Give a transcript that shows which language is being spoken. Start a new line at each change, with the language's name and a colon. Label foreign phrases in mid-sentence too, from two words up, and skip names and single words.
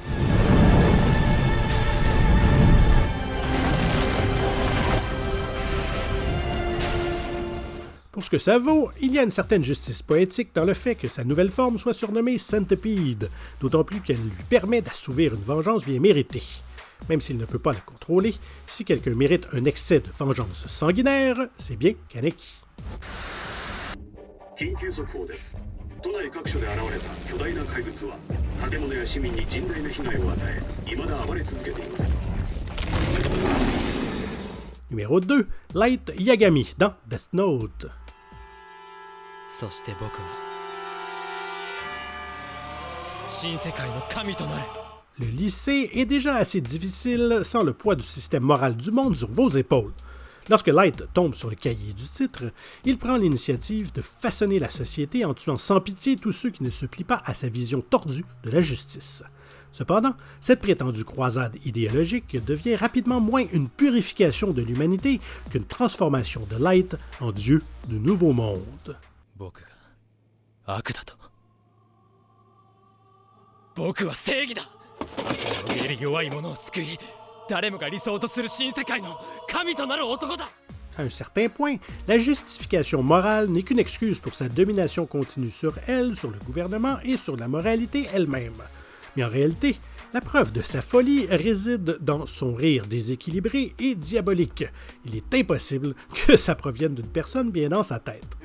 French: Pour ce que ça vaut, il y a une certaine justice poétique dans le fait que sa nouvelle forme soit surnommée Centipede, d'autant plus qu'elle lui permet d'assouvir une vengeance bien méritée. Même s'il ne peut pas la contrôler, si quelqu'un mérite un excès de vengeance sanguinaire, c'est bien Kaneki.
Japanese: 緊急速報です。都内各所で現れた巨大な怪物は建物や市民に甚大な被害を与え、未だ暴れ続けています。
French: Numéro 2, Light Yagami dans Death Note.
Japanese: そして僕は新世界の神となる。
French: Le lycée est déjà assez difficile sans le poids du système moral du monde sur vos épaules. Lorsque Light tombe sur le cahier du titre, il prend l'initiative de façonner la société en tuant sans pitié tous ceux qui ne se plient pas à sa vision tordue de la justice. Cependant, cette prétendue croisade idéologique devient rapidement moins une purification de l'humanité qu'une transformation de Light en dieu du nouveau monde.
Japanese: 僕が悪だと。僕は正義だ。滅びる弱い者を救い、誰もが理想とする新世界の神となる男だ。
French: À un certain point, la justification morale n'est qu'une excuse pour sa domination continue sur elle, sur le gouvernement et sur la moralité elle-même. Mais en réalité, la preuve de sa folie réside dans son rire déséquilibré et diabolique. Il est impossible que ça provienne d'une personne bien dans sa tête.